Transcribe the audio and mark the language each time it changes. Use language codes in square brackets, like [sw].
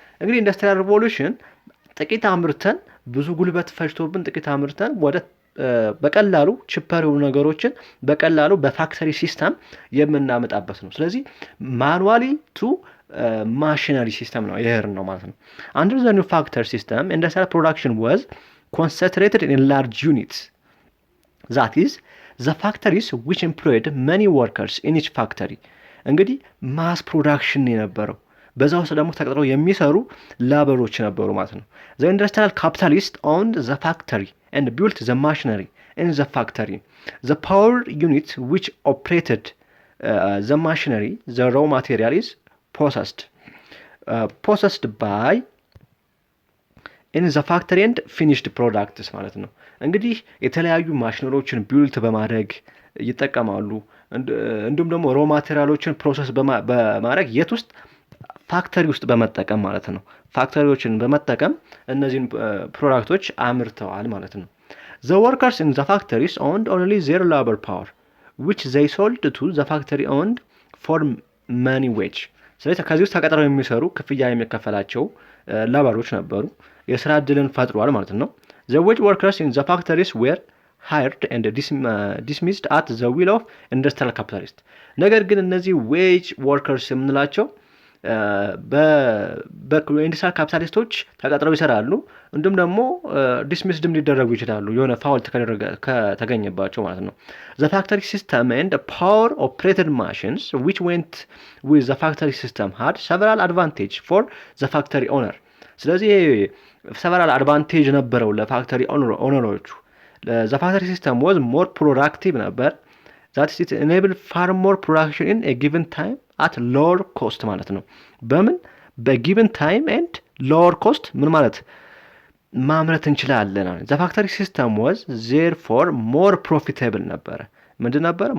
[am] እንግዲህ ኢንዱስትሪያል ሪቮሉሽን ጥቂት አምርተን ብዙ ጉልበት ፈጅቶብን ጥቂት አምርተን ወደ በቀላሉ ቺፐር የሆኑ ነገሮችን በቀላሉ በፋክተሪ ሲስተም የምናመጣበት ነው። ስለዚህ ማኑዋሊ ቱ ማሽነሪ ሲስተም ነው ይሄር ነው ማለት ነው። [en] Under the new factory system, industrial production was concentrated in large units. That is, the factories which employed many workers in each factory. እንግዲህ ማስ ፕሮዳክሽን የነበረው በዛ ውስጥ ደግሞ ተቀጥረው የሚሰሩ ላበሮች ነበሩ ማለት ነው። The industrial capitalist owned the factory and built the machinery in the factory. The power unit which operated the machinery, the raw material is processed by in the factory and finished products [am] ማለት ነው። እንግዲህ የተለያዩ ማሽነሪዎችን ቢልት በማድረግ ይጠቀማሉ። እንዲሁም ደግሞ ሮ ማቴሪያሎችን ፕሮሰስ በማድረግ የት ውስጥ ፋክተሪ ውስጥ በመጠቀም ማለት ነው። ፋክተሪዎችን በመጠቀም እነዚህን ፕሮዳክቶች አምርተዋል ማለት ነው። [en] The workers in the factories owned only their labor power, which they sold to the factory owned for money wage. [am] ስለዚህ ከዚህ ውስጥ ተቀጥረው የሚሰሩ ክፍያ የሚከፈላቸው ላበሮች ነበሩ። የስራ ዕድልን ፈጥሯል ማለት ነው። [en] The wage workers in the factories were hired and dismissed at the will of industrial capitalist. [am] ነገር ግን እነዚህ ዌጅ ወርከርስ የምንላቸው በኢንዱስትሪያል ካፒታሊስቶች ተቀጥረው ይሰራሉ። እንዲሁም ደግሞ ዲስሚስድም ሊደረጉ ይችላሉ የሆነ ፋውልት ከተገኘባቸው ማለት ነው። [en] The factory system and power operated machines which went with the factory system had several advantage for the factory owner. [am] ስለዚህ [en] several advantage [am] ነበረው ለፋክተሪ ኦነሮቹ። [en] The factory system was more productive [am] ነበር. [en] That is, it enabled far more production in a given time at lower cost [am] ማለት ነው። በምን በ [en] given time and lower cost [am] ምን ማለት ማምረት እንችላለን። [en] The factory system was therefore more profitable [am] ነበረ። ምንድን ነበር?